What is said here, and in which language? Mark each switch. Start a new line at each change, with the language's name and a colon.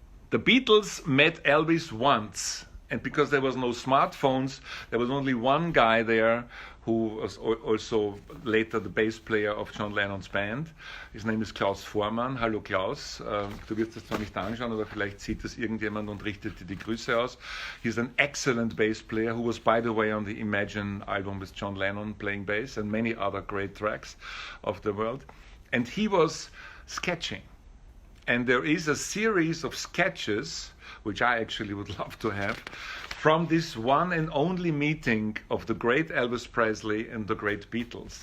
English: The Beatles met Elvis once, and because there was no smartphones, there was only one guy there who was also later the bass player of John Lennon's band. His name is Klaus Vormann.
German: Hallo Klaus, du wirst es zwar nicht anschauen, aber vielleicht sieht es irgendjemand und richtet dir die Grüße aus.
English: He's an excellent bass player who was, by the way, on the Imagine album with John Lennon playing bass and many other great tracks of the world. And he was sketching. And there is a series of sketches, which I actually would love to have, from this one and only meeting of the great Elvis Presley and the great Beatles.